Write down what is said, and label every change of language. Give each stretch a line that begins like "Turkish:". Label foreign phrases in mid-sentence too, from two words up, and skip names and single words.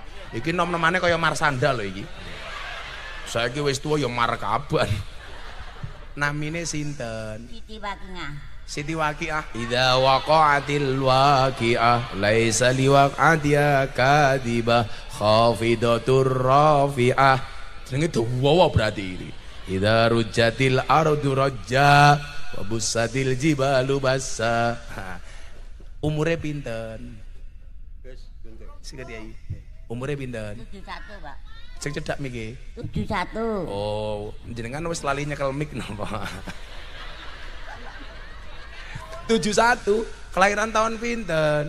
Javanese: Iki nom-nomane kaya Marsanda lho iki. Saiki wis tuwa ya markaban. Namine sinten? Siti Waqiah.
Arabic: إذا وقعت الواقعة ليس لوقعتها كاذبة خافضة رافعة.
Javanese: Jenenge dawa
Indonesian: berarti ini.
Arabic: إذا رجت الأرض رجا وبست الجبال بسا.
Javanese: Umure pinten? Sing Kiai. Umure pinten? 71, Pak. Sing cedhak miki. 71. Oh, jenengan wis lali nyekel mik napa? 71, kelahiran tahun pinten?